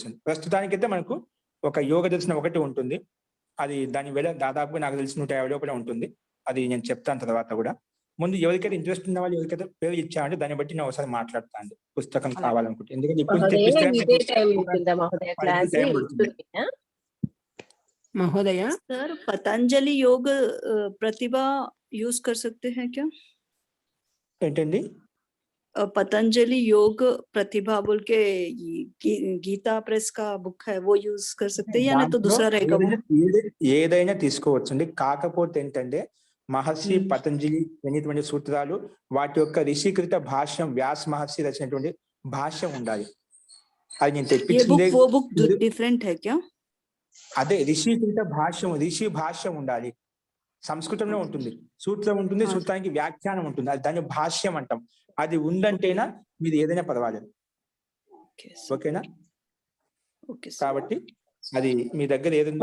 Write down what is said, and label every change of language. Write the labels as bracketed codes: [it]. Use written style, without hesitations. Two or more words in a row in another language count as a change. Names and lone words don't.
[te] ప్రస్తుతానికైతే మనకు ఒక యోగ దర్శనం ఒకటి ఉంటుంది. అది దాని వేళ దాదాపుగా నాకు తెలిసి 150 రూపాయలు ఉంటుంది. అది నేను చెప్తాను తర్వాత కూడా. ముందు ఎవరికైతే ఇంట్రెస్ట్ ఉన్న వాళ్ళు ఎవరికైతే పేరు ఇచ్చామంటే దాన్ని బట్టి నేను ఒకసారి మాట్లాడతాను పుస్తకం కావాలనుకుంటే. ఎందుకంటే ఇప్పుడు తెప్పిస్తే మహోదయ [hi] सर पतंजलि योग प्रतिभा यूज कर सकते हैं क्या? [te] ఏంటండి [hi] पतंजलि योग प्रतिभा बोल के गीता प्रेस का बुक है, वो यूज कर सकते हैं या नहीं तो दूसरा रहेगा वो? [te] ఏదైనా తీసుకోవచ్చండి. కాకపోతే ఏంటంటే మహర్షి పతంజలి ఎన్నిటువంటి సూత్రాలు వాటి యొక్క ఋషికృత భాష్యం, వ్యాస మహర్షి రచినటువంటి భాష్యం ఉండాలి. అది నేను తెప్పించింది. [hi] वो बुक डिफरेंट है क्या? [te] అదే ఋషికృత భాష్యం, ఋషి భాష్యం ఉండాలి. సంస్కృతంలో ఉంటుంది, సూత్రం ఉంటుంది, సూత్రానికి వ్యాఖ్యానం ఉంటుంది, అది దాన్ని భాష్యం అంటాం. అది ఉందంటేనా మీరు ఏదైనా పర్వాలేదు. ఓకేనా? కాబట్టి అది మీ దగ్గర ఏదైనా